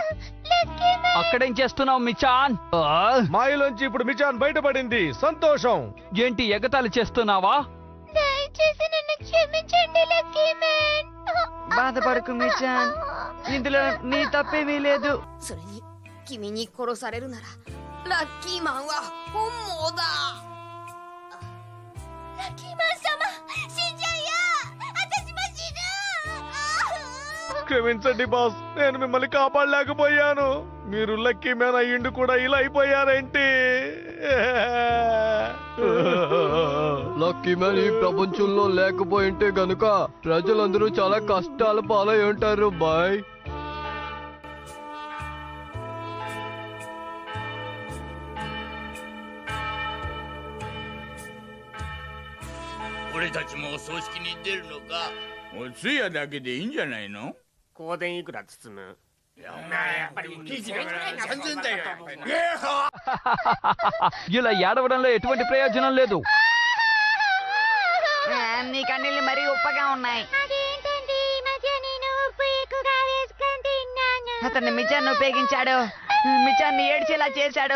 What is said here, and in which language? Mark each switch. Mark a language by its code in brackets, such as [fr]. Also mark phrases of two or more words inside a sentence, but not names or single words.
[te] అక్కడేం చేస్తున్నావు మిచాన్? మాయలోంచి ఇప్పుడు మిచాన్ బయటపడింది. సంతోషం. ఏంటి ఎగతాళి చేస్తున్నావా? దయచేసి నన్ను క్షమించండి లక్కీ మ్యాన్. బాధపడకు మిచాన్, ఇందులో నీ తప్పేమీ లేదు. [ja] それに君に殺されるならラッキーマンは本望だ。ラッキーマン様死んじゃうよ。私も死ぬ。 [te] క్షమించండి బాస్, నేను మిమ్మల్ని కాపాడలేకపోయాను. మీరు లక్కీ మ్యాన్ అయ్యిండు కూడా ఇలా అయిపోయారేంటి? లక్కీ మ్యాన్ ఈ ప్రపంచంలో లేకపోయింటే గనుక ప్రజలందరూ చాలా కష్టాల పాలై ఉంటారు బాయ్. [ja] 俺たちもお葬式に出るのか。お通夜だけでいいんじゃないの。香典いくら包む？やっぱり3000だよ。 [te] ఇలా ఏడవడంలో ఎటువంటి ప్రయోజనం లేదు. నీ కన్నీళ్ళు మరీ ఉప్పగా ఉన్నాయి. అదేంటండి ఈ మధ్య నేను ఉప్పు ఎక్కువగా వేసుకొని తిన్నాను. అతన్ని మిచాన్ని ఉపయోగించాడు. మిచాన్ని ఏడ్చేలా చేశాడు.